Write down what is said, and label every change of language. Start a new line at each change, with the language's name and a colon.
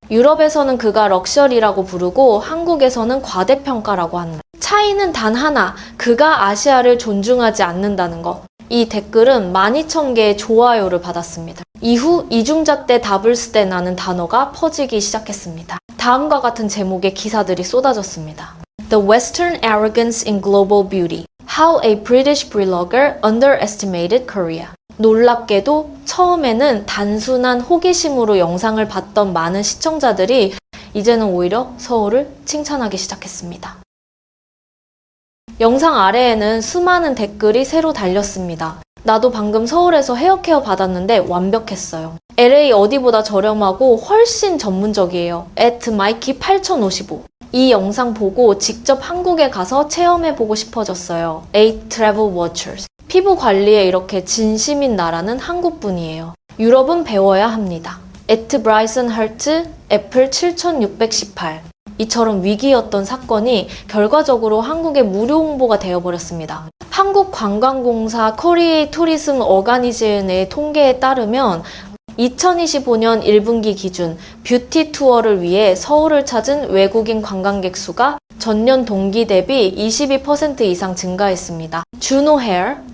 Korean: 유럽에서는 그가 럭셔리라고 부르고 한국에서는 과대평가라고 한다. 차이는 단 하나, 그가 아시아를 존중하지 않는다는 것. 이 댓글은 12,000개의 좋아요를 받았습니다. 이후 이중잣 대 더블스 대라는 단어가 퍼지기 시작했습니다. 다음과 같은 제목의 기사들이 쏟아졌습니다.
English: The Western Arrogance in Global Beauty. How a British Blogger Underestimated Korea.
Korean: 놀랍게도 처음에는 단순한 호기심으로 영상을 봤던 많은 시청자들이 이제는 오히려 서울을 칭찬하기 시작했습니다. 영상 아래에는 수많은 댓글이 새로 달렸습니다. 나도 방금 서울에서 헤어케어 받았는데 완벽했어요. LA 어디보다 저렴하고 훨씬 전문적이에요. @마이키 8055. 이 영상 보고 직접 한국에 가서 체험해보고 싶어졌어요. 8 Travel Watchers. 피부 관리에 이렇게 진심인 나라는 한국뿐이에요. 유럽은 배워야 합니다. @Bryson Hurt, 애플 7618. 이처럼 위기였던 사건이 결과적으로 한국의 무료 홍보가 되어버렸습니다. 한국관광공사 코리에이 투리즘 어가니제이션의 통계에 따르면 2025년 1분기 기준 뷰티 투어를 위해 서울을 찾은 외국인 관광객 수가 전년 동기 대비 22% 이상 증가했습니다. 주노 헤어,